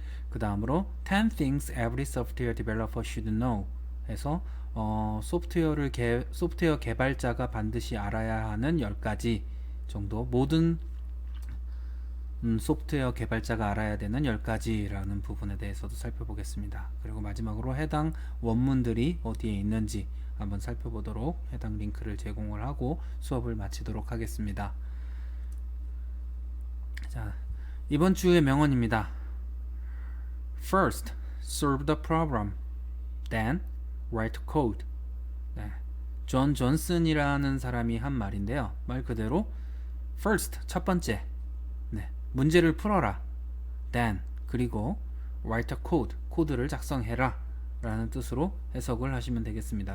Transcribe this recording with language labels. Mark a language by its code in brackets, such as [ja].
[ko] 그 다음으로 [en] 10 things every software developer should know [ko] 해서 소프트웨어 개발자가 반드시 알아야 하는 10가지 정도, 모든 소프트웨어 개발자가 알아야 되는 10가지라는 부분에 대해서도 살펴보겠습니다. 그리고 마지막으로 해당 원문들이 어디에 있는지 한번 살펴보도록 해당 링크를 제공을 하고 수업을 마치도록 하겠습니다. 자, 이번 주의 명언입니다. [en] First, solve the problem. Then, write code. [ko] 존 존슨이라는 사람이 한 말인데요. 말 그대로 First, 첫 번째, 문제를 풀어라. Then, 그리고 [en] write a code, [ko] 코드를 작성해라 라는 뜻으로 해석을 하시면 되겠습니다.